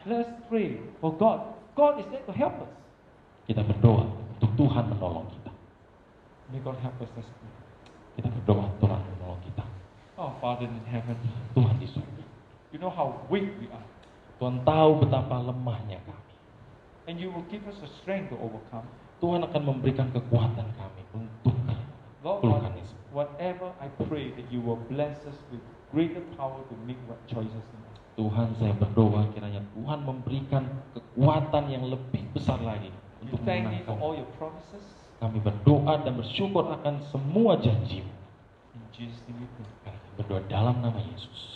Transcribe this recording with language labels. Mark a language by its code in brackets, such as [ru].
[en] Let's pray for God. God is there to help us. [id] Kita berdoa untuk Tuhan menolong kita. [en] May God help us. Let's pray. [id] Kita berdoa Tuhan menolong kita. [en] Oh, Father in heaven, [id] Tuhan di surga. [en] you know how weak we are. [id] Tuhan tahu betapa lemahnya kami. [en] And you will give us the strength to overcome. [id] Tuhan akan memberikan kekuatan kami untuk [en] Lord, [id] melakukan itu. [en] whatever I pray that you will bless us with greater power to make right choices in life. [id] Tuhan, saya berdoa kiranya Tuhan memberikan kekuatan yang lebih besar lagi [en] We [id] untuk [en] thank you for [id] memenangkan. [en] all your promises. [id] Kami berdoa dan bersyukur akan semua janji. [en] In Jesus' name we pray. [id] Berdoa dalam nama Yesus.